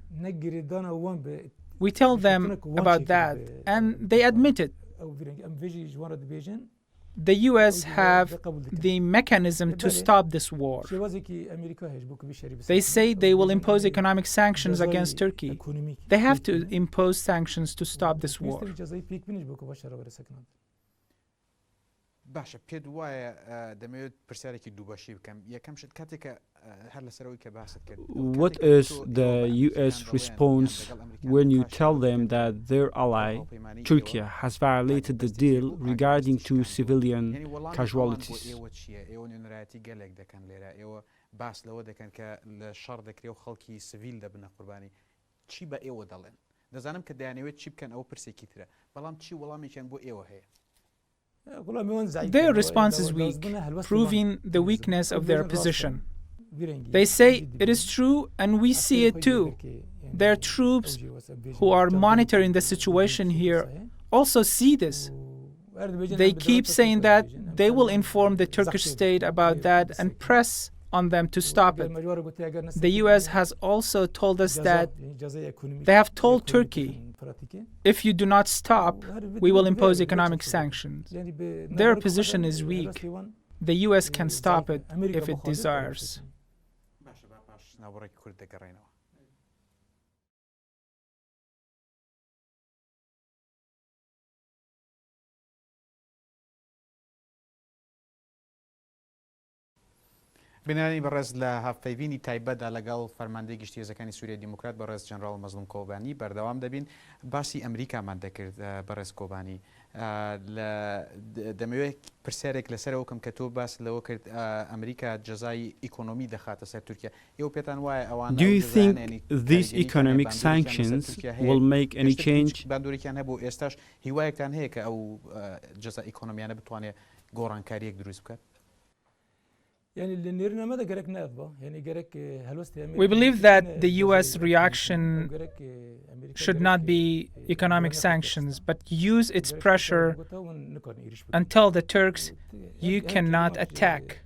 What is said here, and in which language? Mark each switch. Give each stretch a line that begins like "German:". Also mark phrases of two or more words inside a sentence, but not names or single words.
English: We tell them about that, and they admit it. The US have the mechanism to stop this war. They say they will impose economic sanctions against Turkey. They have to impose sanctions to stop this war.
Central Kurdish: باشە پێت وایە دەمەوێت پرسیارێکی دووبەشی بکەم یەکەم شت کاتێکە هەر لەسەرەوەی کە باست کرد.
English: What is the US response when you tell them that their ally, Turkey, has violated the deal regarding to civilian casualties?
Central Kurdish: ئێوە نوێنەرایەتی گەلێک دەکەن لێرە ئێوە باس لەوە دەکەن کە لە شەڕ دەکرێ و خەڵکی سڤیل دەبنە قوربانی چی بە ئێوە دەڵێن؟ دەزانم کە دەیانەوێت چی بکەن ئەو پرسێکی ترە بەڵام چی وەڵامێکیان بۆ ئێوە هەیە؟
English: Their response is weak, proving the weakness of their position. They say it is true and we see it too. Their troops who are monitoring the situation here also see this. They keep saying that they will inform the Turkish state about that and press on them to stop it. The US has also told us that they have told Turkey, if you do not stop, we will impose economic sanctions. Their position is weak. The US can stop it if it desires.
Central Kurdish: بینانی بەڕێز لە هەفتەیبینی تایبەتدا لەگەڵ فەرماندەی گشتی هێزەکانی سووریای دیموکرات بەڕێز جەنەڕاڵ مەزلوم کۆبانی بەردەوام دەبین باسی ئەمریکامان دەکرد بەڕێز کۆبانی دەمەوێت پرسیارێک لەسەرەوە کەم کە تۆ باس لەوە کرد ئەمریکا جەزای ئیکۆنۆمی دەخاتە سەر تورکیا ئێوە پێتان وایە ئەوان
English: Do you think these economic sanctions will make any change?
Central Kurdish: باندۆرێکیان هەبوو ئێستاش هیوایەکتان هەیە کە ئەو جەزا ئیکۆنۆمیانە بتوانێت گۆڕانکاریەک دروست بکات؟
English: We believe that the US reaction should not be economic sanctions, but use its pressure and tell the Turks, you cannot attack.